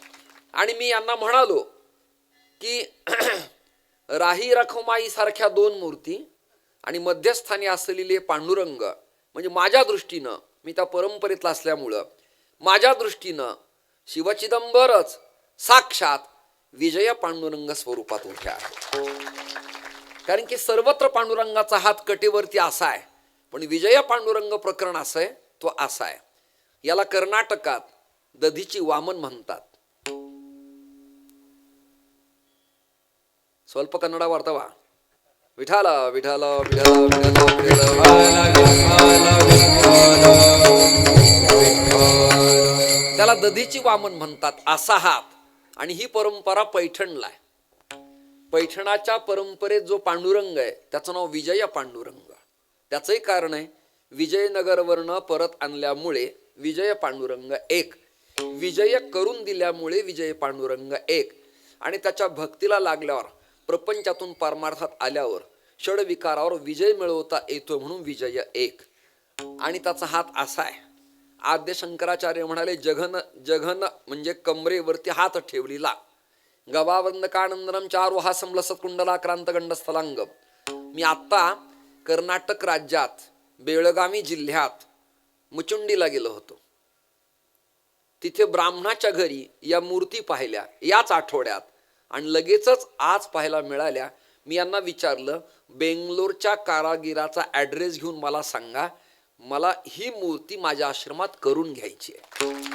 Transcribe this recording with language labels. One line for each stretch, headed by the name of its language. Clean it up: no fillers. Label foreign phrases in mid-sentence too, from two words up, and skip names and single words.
Marathi: आणि मी यांना म्हणालो की राही रखुमाई सारख्या 2 मूर्ती आणि मध्यस्थानी असलेले पांडुरंग, म्हणजे माझ्या दृष्टीनं, मी त्या परंपरेतला असल्यामुळं माझ्या दृष्टीनं शिवचिदंबरच साक्षात विजय पांडुरंग स्वरूपात उठ्या आहे. कारण की सर्वत्र पांडुरंगाचा हात कटेवरती असा आहे, पण विजय पांडुरंग प्रकरण असं आहे, तो असा आहे. याला कर्नाटकात दधीची वामन म्हणतात.
Kannada: ಸ್ವಲ್ಪ ಕನ್ನಡ ಬರ್ತವ.
Marathi: ವಿಠಲ ವಿಠಲ ವಿಠಲ ವಿಠಲ त्याला दधीची वामन म्हणतात, असा हात. आणि ही परंपरा पैठणला आहे. पैठणाच्या परंपरेत जो पांडुरंग आहे त्याचं नाव विजय पांडुरंग. त्याचंही कारण आहे, विजयनगरवरनं परत आणल्यामुळे विजय पांडुरंग एक, विजय करून दिल्यामुळे विजय पांडुरंग एक, आणि त्याच्या भक्तीला लागल्यावर, प्रपंचातून परमार्थात आल्यावर, षडविकारावर विजय मिळवता येतो म्हणून विजय एक. आणि त्याचा हात असा आहे. आद्य शंकराचार्य म्हणाले, जघन जघन म्हणजे कमरेवरती हात ठेवलेला.
Sanskrit: गवावंदकानंदनम चारु हासम लसत्कुंडलाक्रांत गंडस्थलांग.
Marathi: मी आत्ता कर्नाटक राज्यात बेळगावी जिल्ह्यात मुचुंडीला गेलो होतो. तिथे ब्राह्मणाच्या घरी या मूर्ती पाहिल्या याच आठवड्यात, आणि लगेचच आज पाहायला मिळाल्या. मी यांना विचारलं, बेंगलोरच्या कारागिराचा ॲड्रेस घेऊन मला सांगा, मला ही मूर्ती माझ्या आश्रमात करून घ्यायची आहे.